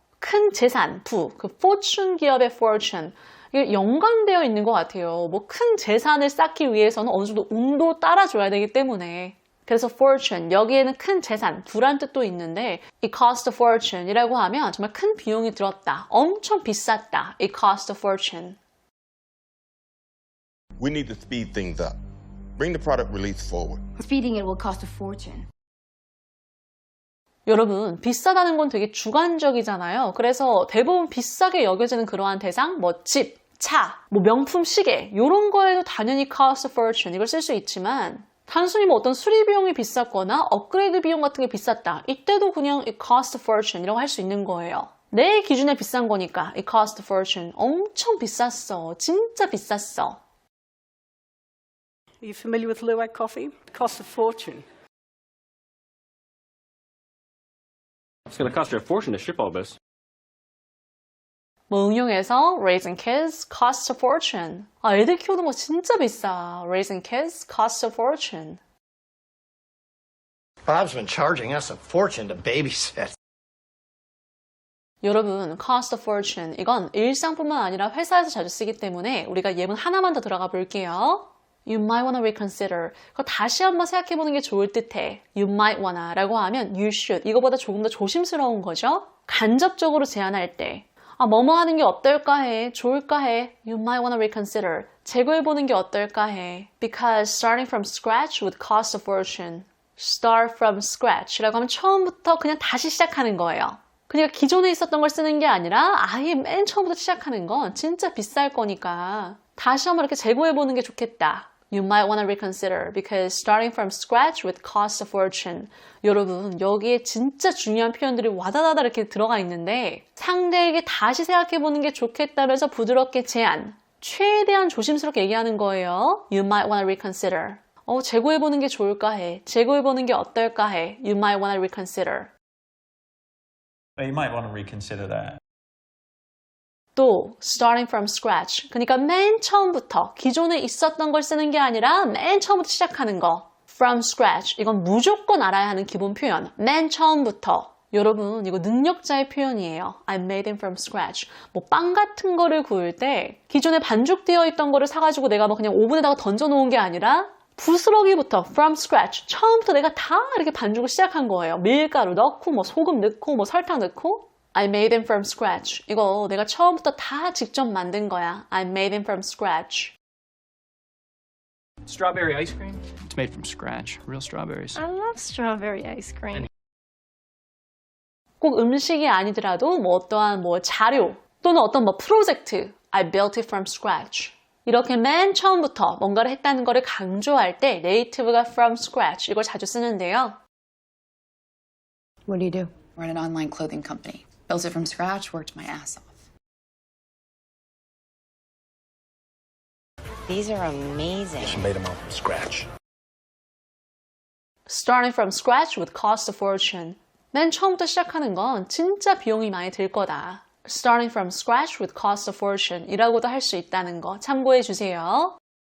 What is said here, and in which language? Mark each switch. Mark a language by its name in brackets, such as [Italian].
[Korean] 큰 재산, 부, 그 fortune 기업의 fortune 이게 연관되어 있는 것 같아요. 뭐 큰 재산을 쌓기 위해서는 어느 정도 운도 따라줘야 되기 때문에 그래서 fortune, 여기에는 큰 재산, 부란 뜻도 있는데 [English] it cost a fortune [Korean] 이라고 하면 정말 큰 비용이 들었다, 엄청 비쌌다, it cost a fortune. [English] We need to speed things up. Bring the product release forward. Feeding it will cost a fortune. [Korean] 여러분, 비싸다는 건 되게 주관적이잖아요. 그래서 대부분 비싸게 여겨지는 그러한 대상, 뭐 집, 차, 뭐 명품 시계 이런 거에도 당연히 cost a fortune 이걸 쓸 수 있지만 단순히 뭐 어떤 수리 비용이 비쌌거나 업그레이드 비용 같은 게 비쌌다. 이때도 그냥 [English] it cost a fortune [Korean] 이라고 할 수 있는 거예요. 내 기준에 비싼 거니까 it cost a fortune. 엄청 비쌌어. 진짜 비쌌어. [English] Are you familiar with Luwak coffee? It costs a fortune. It's going to cost you a fortune to ship all this. [Korean] 뭐 응용해서 [English] raising kids costs a fortune. [Korean] 아, 애들 키우는 거 진짜 비싸. [English] Raising kids costs a fortune. Bob's been charging us a fortune to babysit. 여러분, cost a fortune. [Korean] 이건 일상뿐만 아니라 회사에서 자주 쓰기 때문에 우리가 예문 하나만 더 들어가 볼게요. [English] You might wanna reconsider. [Korean] 그거 다시 한번 생각해보는 게 좋을 듯해. [English] You might wanna [Korean] 라고 하면 [English] you should. [Korean] 이거보다 조금 더 조심스러운 거죠. 간접적으로 제안할 때 아, 뭐뭐 하는 게 어떨까 해, 좋을까 해. [English] You might wanna reconsider. [Korean] 재고해보는 게 어떨까 해. [English] Because starting from scratch would cost a fortune. [Korean] Start from scratch 라고 하면 처음부터 그냥 다시 시작하는 거예요. 그러니까 기존에 있었던 걸 쓰는 게 아니라 아예 맨 처음부터 시작하는 건 진짜 비쌀 거니까 다시 한번 이렇게 재고해보는 게 좋겠다. [English] You might want to reconsider because starting from scratch would cost a fortune. [Korean] 여러분, 여기에 진짜 중요한 표현들이 와다다다 이렇게 들어가 있는데 상대에게 다시 생각해보는 게 좋겠다면서 부드럽게 제안. 최대한 조심스럽게 얘기하는 거예요. [English] You might want to reconsider. [Korean] 재고해보는 게 좋을까 해. 재고해보는 게 어떨까 해. [English] You might want to reconsider. You might want to reconsider that. 또 starting from scratch. [Korean] 그러니까 맨 처음부터 기존에 있었던 걸 쓰는 게 아니라 맨 처음부터 시작하는 거. [English] From scratch. [Korean] 이건 무조건 알아야 하는 기본 표현. 맨 처음부터. 여러분, 이거 능력자의 표현이에요. [English] I made them from scratch. [Korean] 뭐 빵 같은 거를 구울 때 기존에 반죽되어 있던 거를 사가지고 내가 뭐 그냥 오븐에다가 던져놓은 게 아니라 부스러기부터 from scratch. 처음부터 내가 다 이렇게 반죽을 시작한 거예요. 밀가루 넣고 뭐 소금 넣고 뭐 설탕 넣고 I made them from scratch. 이거 내가 처음부터 다 직접 만든 거야. [English] I made them from scratch. Strawberry ice cream? It's made from scratch. Real strawberries. I love strawberry ice cream. [Korean] 꼭 음식이 아니더라도 뭐 어떠한 뭐 자료 또는 어떤 뭐 프로젝트 I built it from scratch. 이렇게 맨 처음부터 뭔가를 했다는 거를 강조할 때 네이티브가 from scratch 이걸 자주 쓰는데요. [English] What do you do? Run an online clothing company. Built it from scratch, worked my ass off. These are amazing. Just made them all from scratch. Starting from scratch would cost a fortune. [Korean] 맨 처음부터 시작하는 건 진짜 비용이 많이 들 거다. [English] Starting from scratch would cost a fortune [Korean] 이라고도 할 수 있다는 거 참고해 주세요.